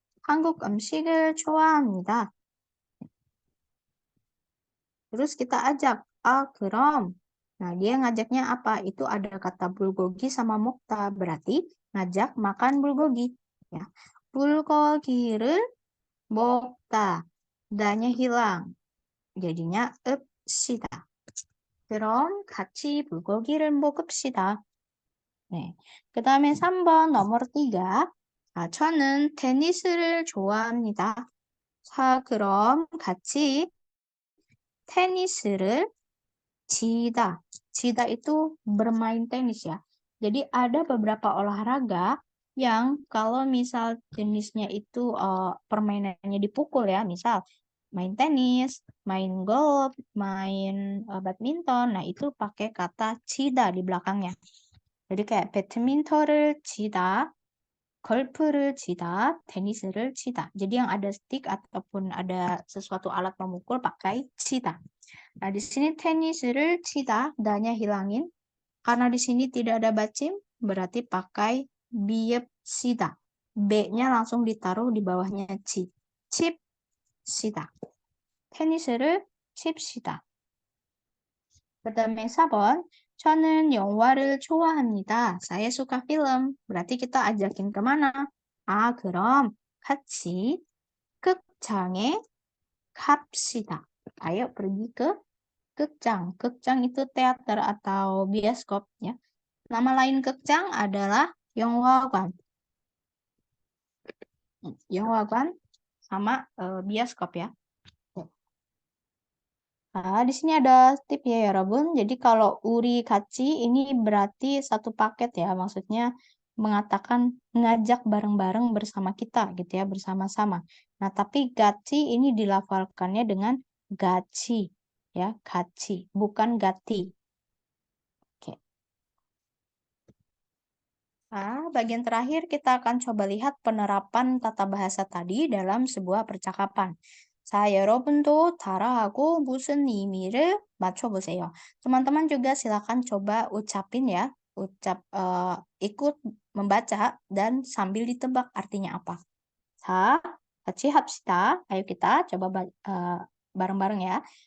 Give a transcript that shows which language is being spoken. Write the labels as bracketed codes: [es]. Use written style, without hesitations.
[ko] 한국 음식을 좋아합니다. [id] terus kita ajak, 그럼. Nah, dia ngajaknya apa? Itu ada kata bulgogi sama mokta. Berarti ngajak makan bulgogi. Ya. [ko] bulgogi를 먹다. [id] danya hilang. jadinya 읍시다. [ko] 그럼 같이 bulgogi를 먹읍시다. 네. 그 다음에 3번 넘버 3. 저는 테니스를 좋아합니다. 자, 그럼 같이 테니스를 치다. [id] 치다 itu bermain tenis ya. Jadi ada beberapa olahraga yang kalau misal jenisnya itu permainannya dipukul ya, misal main tenis, main golf, main badminton, nah itu pakai kata 치다 di belakangnya. jadi kayak 배드민턴을 치다, golf를 치다, tenis를 치다. jadi yang ada stick ataupun ada sesuatu alat memukul pakai 치다. Nah, di sini tenis를 치다, danya hilangin. Karena di sini tidak ada bacim, berarti pakai 비읍시다. B-nya langsung ditaruh di bawahnya 치. 칩시다. [ko] 테니스를 칩시다. 그 다음에 4번. 저는 영화를 좋아합니다. [id] Saya suka film. berarti kita ajakin kemana? [ko] 그럼 같이 극장에 갑시다. [id] ayo pergi ke 극장. 극장 itu teater atau bioskop ya. Nama lain 극장 adalah 영화관. 영화관 sama bioskop ya. Nah, di sini ada tip ya, Robun. Jadi kalau uri kaci ini berarti satu paket ya. Maksudnya mengatakan ngajak bareng-bareng bersama kita gitu ya, bersama-sama. Nah, tapi gaci ini dilafalkannya dengan gaci ya, gaci, bukan gati. Oke. Nah, bagian terakhir kita akan coba lihat penerapan tata bahasa tadi dalam sebuah percakapan. [ko] 자, 여러분도 따라하고 무슨 의미를 맞춰보세요. [id] Teman-teman juga silakan coba ucapin ya, ikut membaca dan sambil ditebak artinya apa. [ko] 자, 같이 합시다. [id] Ayo kita coba bareng-bareng ya.